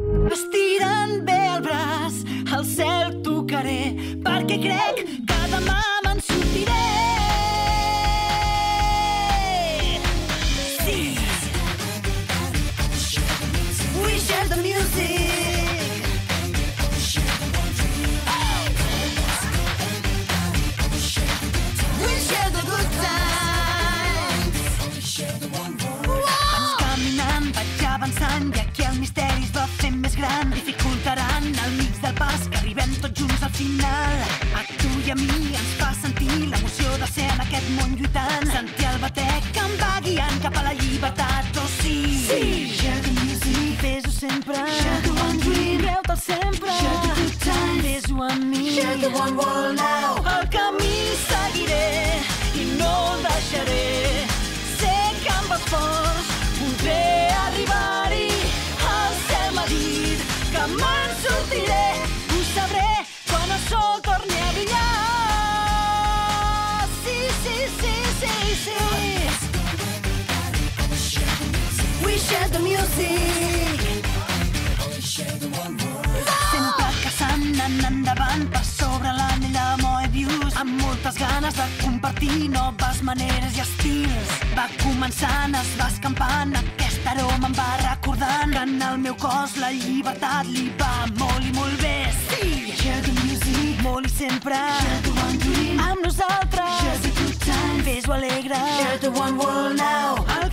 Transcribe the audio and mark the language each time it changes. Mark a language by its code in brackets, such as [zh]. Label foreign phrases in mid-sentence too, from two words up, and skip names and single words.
[ca] Estirant bé el braç, al cel tocaré, perquè crec que demà me'n sortiré. Sí. [en] We share the music. We share the good times. [ca] Vaig caminant, vaig avançant, i aquí el misteri es va fent més gran. Dificultaran al mig del pas que arribem tots junts al final. A tu i a mi ens fa sentir l'emoció de ser en aquest món lluitant. Sentir el batec que em va guiant cap a la llibertat, oh sí. Sí. [en] Share the music, [ca] fes-ho sempre. [en] Share the one dream, [ca] creu-te'l sempre. [en] Share the good times, [ca] fes-ho amb mi. [en] Share the one world now. [ca] El camí seguiré i no el deixaré. Sé que amb esforç podré arribar-hi. El cel m'ha dit que me'n sortiré. Ho sabré quan el sol torni a brillar. Sí, sí, sí, sí, sí. [en] We share the music. [ca] Sempre caçant, anant endavant per sobre l'anell de Moebius, amb moltes ganes de compartir noves maneres i estils. Va començant, es va escampant, aquest aroma em va recordant que en el meu cos la llibertat li va molt i molt bé. Sí! [en] Share the music, [ca] molt i sempre. [en] Share the one dream, [ca] amb nosaltres. [en] Share the good times, [ca] fes-ho alegre. [en] Share the one world now.